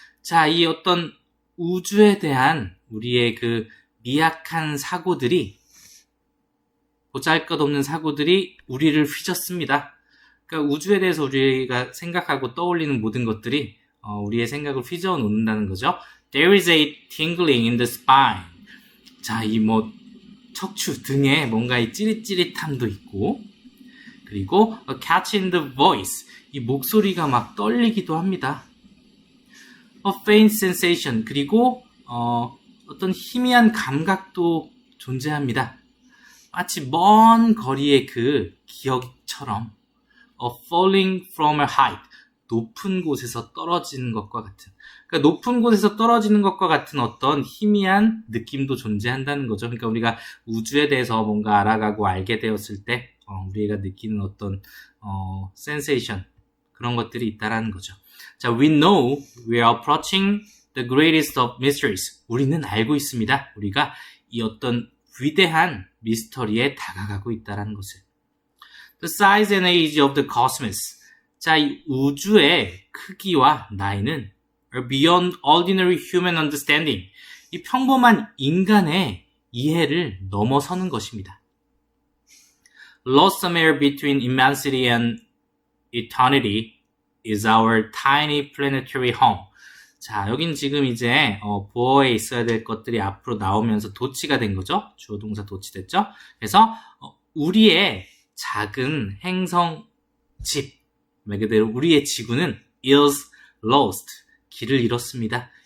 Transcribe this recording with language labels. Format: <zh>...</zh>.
<ko>자, 이 어떤 우주에 대한 우리의 그 미약한 사고들이, 보잘것없는 사고들이 우리를 휘젓습니다. 그러니까 우주에 대해서 우리가 생각하고 떠올리는 모든 것들이 우리의 생각을 휘저어 놓는다는 거죠.</ko> <en>There is a tingling in the spine.</en> <ko>자, 이 척추 등에 뭔가 이 찌릿찌릿함도 있고, 그리고</ko> <en>a catch in the voice.</en> <ko>이 목소리가 막 떨리기도 합니다.</ko> <en>A faint sensation.</en> <ko>그리고 어떤 희미한 감각도 존재합니다. 마치 먼 거리의 그 기억처럼</ko> <en>a falling from a height.</en> <ko>높은 곳에서 떨어지는 것과 같은, 그러니까 높은 곳에서 떨어지는 것과 같은 어떤 희미한 느낌도 존재한다는 거죠. 그러니까 우리가 우주에 대해서 뭔가 알아가고 알게 되었을 때 우리가 느끼는 어떤 sensation, 그런 것들이 있다라는 거죠.</ko> <en>자, we know we are approaching the greatest of mysteries.</en> <ko>우리는 알고 있습니다. 우리가 이 어떤 위대한 미스터리에 다가가고 있다라는 것을.</ko> <en>The size and age of the cosmos.</en> <ko>자, 이 우주의 크기와 나이는</ko> <en>are beyond ordinary human understanding.</en> <ko>이 평범한 인간의 이해를 넘어서는 것입니다.</ko> <en>Lost somewhere between immensity and eternity is our tiny planetary home.</en> <ko>자, 여긴 지금 이제 보어에 있어야 될 것들이 앞으로 나오면서 도치가 된 거죠. 주어 동사 도치됐죠. 그래서 우리의 작은 행성 집, 말 그대로 우리의 지구는</ko> <en>is lost,</en> <ko>길을 잃었습니다.</ko>